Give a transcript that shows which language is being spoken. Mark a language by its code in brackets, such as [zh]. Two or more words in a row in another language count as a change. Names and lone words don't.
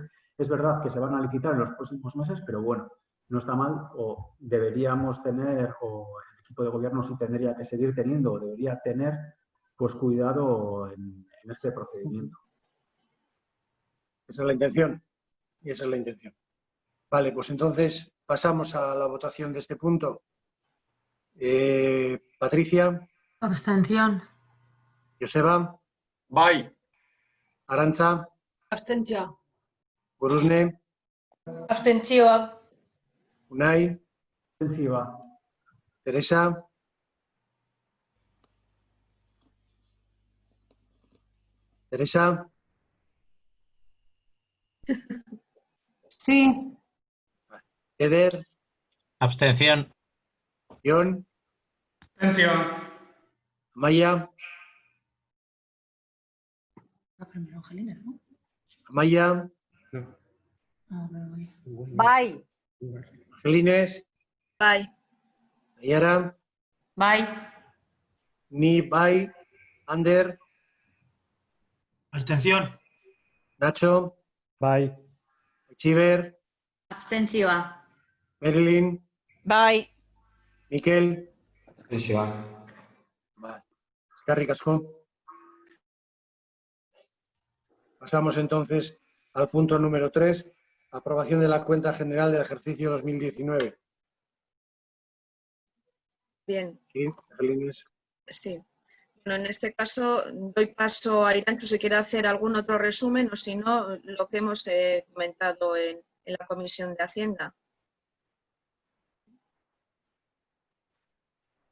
[es] Es verdad que se van a licitar en los próximos meses, pero bueno, no está mal, o deberíamos tener, o el equipo de gobierno sí tendría que seguir teniendo, o debería tener, pues cuidado en este procedimiento. Esa es la intención. Y esa es la intención. Vale, pues entonces pasamos a la votación de este punto. Patricia. Abstención. Joseba. [eu] Bai. Arantza. Abstentzioa. Gorosne. Abstentzioa. Unai. Abstentzioa. Teresa. Teresa. [es] Sí. Eder. Abstención. Jon. [eu] Abstentzioa. Amaya. [es] Primero Angelina, ¿no? Amaya. No. [eu] Bai. Angelines. Bye. Ayara. Bai. Ni Bai. Ander. [es] Abstención. Nacho. [eu] Bai. Chiver. Abstentzioa. Merlin. Bai. Miquel. Abstentzioa. Vale. Eskerrik asko. [es] Pasamos entonces al punto número 3, aprobación de la cuenta general del ejercicio 2019. Bien. ¿Sí? Angelines. Sí. Bueno, en este caso doy paso a Iranchu si quiere hacer algún otro resumen o si no, lo que hemos comentado en la Comisión de Hacienda.